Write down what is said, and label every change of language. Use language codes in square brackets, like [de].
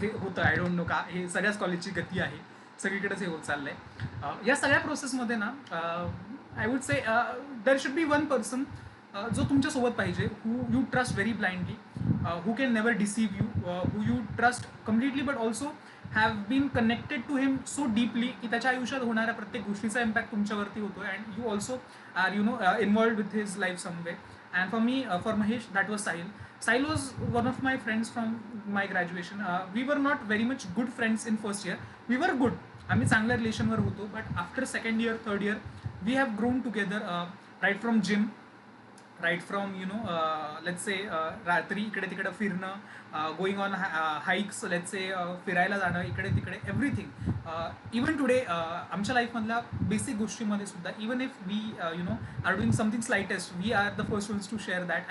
[mr] हे होतं, [en] I don't know का, [mr] हे सगळ्याच कॉलेजची गती आहे, सगळीकडेच हे होत चाललं आहे. या सगळ्या प्रोसेसमध्ये ना [en] I would say there should be one person [mr] जो तुमच्यासोबत पाहिजे, [en] who you trust very blindly, who can never deceive you, who you trust completely, but also have been connected to him so deeply [mr] की त्याच्या आयुष्यात होणाऱ्या प्रत्येक गोष्टीचा इम्पॅक्ट तुमच्यावरती होतो. [en] And you also are involved with his life some way. And for me, for Mahesh, that was Sahil. Sahil was one of my friends from my graduation. We were not very much good friends in first year. We were good. [mr] आम्ही चांगल्या रिलेशनवर होतो. [en] But after second year, third year, we have grown together. Right from gym, right from let's say [mr] रात्री इकडे तिकडे फिरणं, [en] going on hikes, let's say [mr] फिरायला जाणं इकडे तिकडे, [en] Everything. Even today [mr] आमच्या लाईफमधल्या बेसिक गोष्टीमध्ये सुद्धा, [en] Even if we are doing something slightest, we are the first ones to share that.